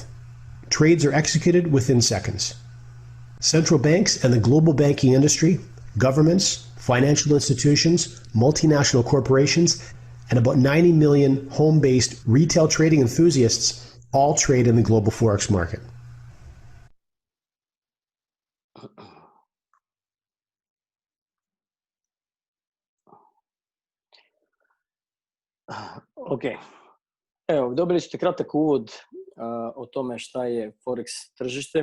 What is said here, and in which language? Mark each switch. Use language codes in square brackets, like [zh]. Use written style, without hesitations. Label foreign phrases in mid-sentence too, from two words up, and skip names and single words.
[en] Trades are executed within seconds. Central banks and the global banking industry, governments, financial institutions, multinational corporations, and about 90 million home-based retail trading enthusiasts all trade in the global Forex market. [sr] Ok, evo, dobili ste kratak uvod o tome šta je Forex tržište.